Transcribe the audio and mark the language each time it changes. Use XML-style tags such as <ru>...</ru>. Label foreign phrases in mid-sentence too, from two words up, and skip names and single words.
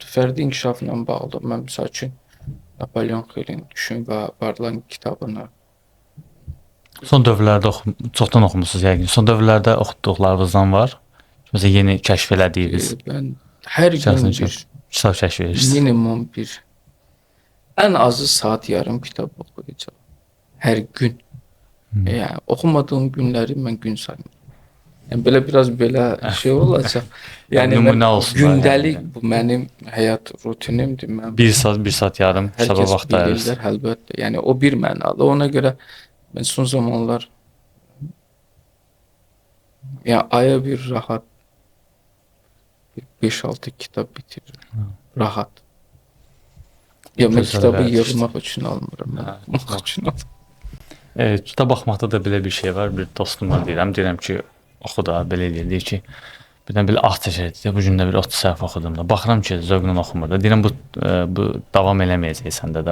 <az>Fərdi inkişafla bağlı mən misal üçün Napoleon Hill'in Düşün və Varlan kitabını. Son dövrlərdə çoxdan oxumusunuz yəqin. Son dövrlərdə oxuduqlarınızdan var. Məsələn yeni kəşf elədiyiniz</az> <tr>Ben her gün</tr> <az>şəxsən bir, kitab kəşf edirsiniz.</az> <tr>minimum bir, en azı saat yarım kitap okuyacağım. Her gün. Yani okumadığım günleri ben gün saymıyorum. Yani böyle biraz böyle şey olacak. Yani</tr> <az>Nümunə</az> <tr>ben</tr> <az>olsun</az> <tr>gündelik yani. bu benim hayat rutinimdir. Ben,</tr> <az>Bir saat yarım kitaba</az> <tr>herkes</tr> <az>vaxt ayırırsınız.</az> <tr>bilirler elbette. Yani o bir mənalı. Ona göre ben son zamanlar yani aya bir rahat 5-6 kitap bitiririm. Rahat. Ya ben</tr> <az>Gözəl kitabı vəziyyət. yığmaq üçün almıram. Ben okumaq üçün alıram. Kitab baxmaqda da belə bir şey var. Bir dostuma deyirəm ki, oxu da belə eləyir. Deyir ki, birdən belə ah çəkir. Bu gün də bir 30 səhifə oxudum da. Baxıram ki, zövqlə oxumur da. Deyirəm bu davam eləməyəcək səndə də.</az>